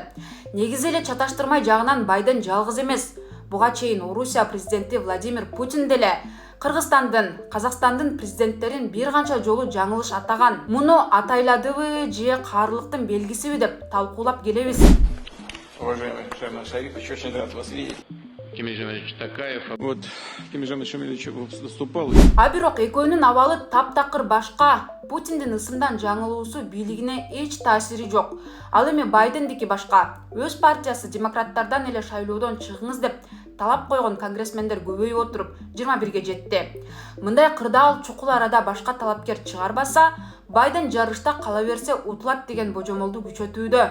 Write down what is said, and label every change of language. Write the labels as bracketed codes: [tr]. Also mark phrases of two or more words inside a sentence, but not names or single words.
[ky] Негизи эле чаташтырмай жагынан Байден жалгыз эмес. Буга чейин Орусия президенти Владимир Путин деле Кыргызстандын, Казакстандын президенттерин бир канча жолу жаңылыш атаган. Муну атайладыбы же каарылыктын белгисиби деп талкуулап келебиз. [ru] Уважаемый Шайман Шарипович, очень рад вас видеть. Кемель Жамилевич Такаев. Вот Кемель Жамилевич выступал. [ky] А бирок экөөнүн абалы таптакыр башка. Путиндин ысымдан жаңылуусу бийлигине эч таасири жок. Ал эми Байдендики башка. Өз партиясы демократтардан эле шайлоодон чыгыңыз деп талап койгон конгрессмендер көбөйүп отуруп 21ге жетти. Мындай кырдаал чукул арада башка талапкер чыгарбаса, Байден жарышта кала берсе утулат деген божомолду күчөтүүдө.